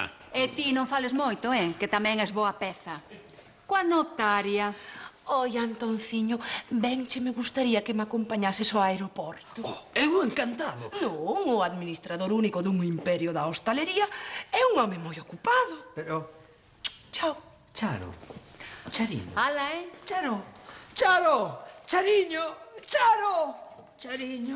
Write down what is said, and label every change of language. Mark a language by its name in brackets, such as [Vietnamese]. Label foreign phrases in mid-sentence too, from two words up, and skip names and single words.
[Galician] E ti non fales moito, que tamén és boa peza. Coa notaria. Oi, Antonciño, benche me gustaría que me acompañases ao aeroporto. Eu encantado. Non, o administrador único dun imperio da hostalería é un home moi ocupado. Pero... Chao. Charo. Chariño. Ala, Charo. Charo. Chariño. Charo. Chariño.